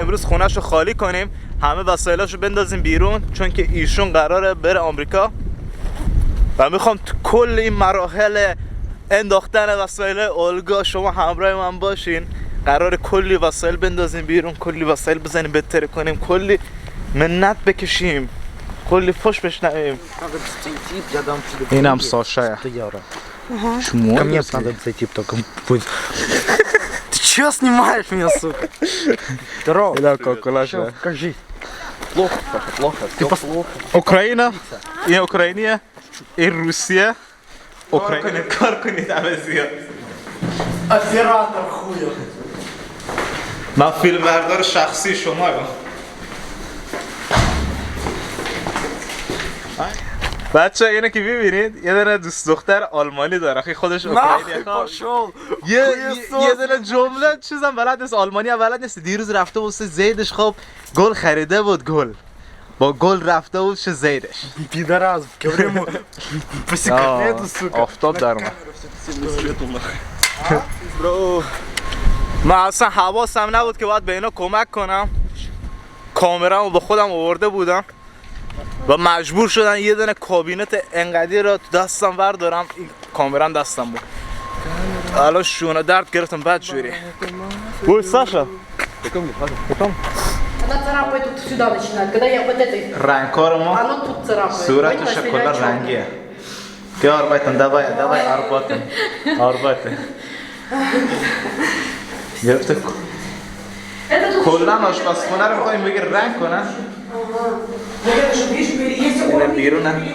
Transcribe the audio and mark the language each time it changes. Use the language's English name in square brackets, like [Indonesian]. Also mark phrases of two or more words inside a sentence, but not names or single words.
[Persian] خونه‌شو خالی کنیم، همه وسایلاشو بندازیم بیرون، چون که ایشون قراره بره آمریکا و میخوام تو کل این مراحل انداختن وسایل اولگا شما همراه من باشین. قراره کلی وسایل بندازیم بیرون، کلی وسایل بزنیم بهتر کنیم، کلی منت بکشیم، کلی فش بشنویم. اینم ساشا. [Russian] Чмо? Ко мне надо зайти, только будет. Ты чё снимаешь меня, сука? Здорово. Да, Чё, как жизнь? Плохо, плохо. Ты плохо. Украина, и Украина, и Россия. [Persian] Украина, кар کنید عوضی‌ها. [Russian] Оператор хуя. [Persian] من فیلم بردار شخصی شما هم. بچه اینه که ببینید یه دونه دوست دختر آلمانی داره، خیلی خودش اوکراینیه. یه دونه جمله چیزم بلد نیست، آلمانی هم بلد نیست. دیروز رفته بود زیدش خب گل خریده بود، گل با گل رفته بود زیدش. [Russian] Пидорас, говорю ему по секрету, сука. [Persian] آفتاب در اومد. من اصلا حواسم نبود که باید به اینا کمک کنم. کامرامو با خودم آورده بودم و مجبور شدن یه دونه کابینت انقدی رو تو دستم بردارم. این کامرام دستم بود. الان شونه درد گرفتم بدجوری. [Russian] Ой, Саша. Потом. Она царапает тут сюда начинает, когда я вот этой... [Persian] رنگکار ما [Russian] Оно тут царапает. [Persian] صورتش کلا رنگیه. بیا آربایتن دوای آربایتن. گرفته کلا آشپزخونه رو می‌خوایم بگیر رنگ کنن. اینه بیرونه.